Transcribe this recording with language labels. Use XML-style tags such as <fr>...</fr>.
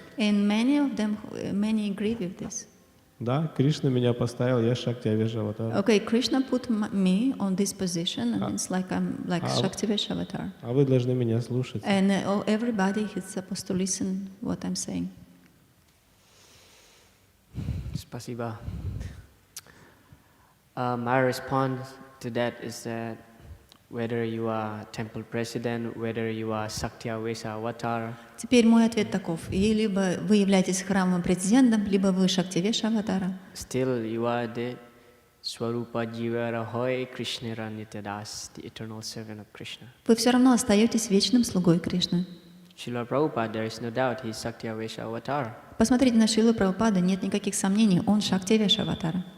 <en>And many agree with this.</en> <ru>Да, Кришна меня поставил, я Шактивеша аватар.</ru> <en>Okay, Krishna put me on this position, and it's like I'm like Shaktivesha avatar.</en> <ru>А вы должны меня слушать.</ru> <en>And everybody is supposed to listen what I'm saying.</en> <ru>Spasiba.</ru> <en>My response to that is that whether you are temple president, whether you are Saktya-Vesa avatar,</en> <ru>Теперь мой ответ таков. И либо вы являетесь храмовым президентом, либо вы Шактивеша аватара.</ru> <en>still you are the</en> <bn>Swarupa Jivara Hoy Krishnara Nityadas,</bn> <en>the eternal servant of Krishna.</en> <ru>Вы все равно остаетесь вечным слугой Кришны.</ru> <en>Srila Prabhupada, there is no doubt, he is Saktya-Vesa avatar.</en> <ru>Посмотрите на Шрилу Прабхупада, нет никаких сомнений, он Шактивеша аватара.</ru>